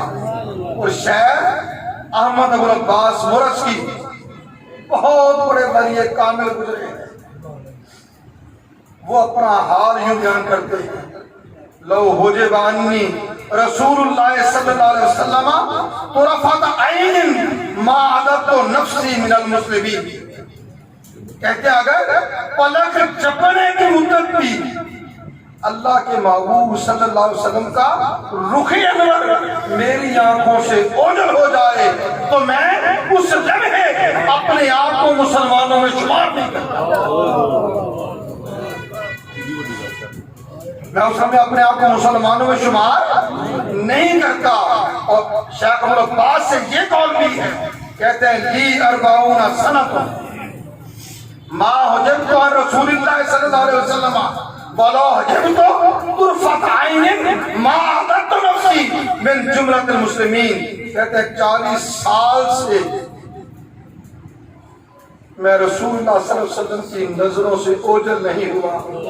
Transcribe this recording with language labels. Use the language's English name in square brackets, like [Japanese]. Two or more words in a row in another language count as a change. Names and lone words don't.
[Urdu] اور شیخ احمد ابو العباس مرس کی بہت بڑے ولی کامل گزرے ہیں، وہ اپنا حال یوں بیان کرتے ہیں [Arabic] لو حجب عنی رسول اللہ صلی اللہ علیہ وسلم طرفت عین ما عددت نفسی من المسلمین. [Urdu] کہتے ہیں اگر پلک جھپکنے کی مدت بھی اللہ کے محبوب [Arabic] صلی اللہ علیہ وسلم [Urdu] کا رخ انور میری آنکھوں سے اوجھل ہو جائے تو میں اس لمحے اپنے آپ کو مسلمانوں میں شمار نہیں کرتا. میں اس میں اپنے آپ کو مسلمانوں میں شمار نہیں کرتا. اور شیخ عمر عباس سے یہ قول بھی ہے, کہتے ہیں [Arabic] لی 40 سنۃ ما حجبت عن رسول اللہ صلی اللہ علیہ وسلم ولا حجبت طرفت عین ما عددت نفسی من جملۃ المسلمین. [Urdu] کہتے ہیں 40 سال سے میں رسول اللہ [Arabic] صلی اللہ علیہ وسلم [Urdu] کی نظروں سے اوجھل نہیں ہوا.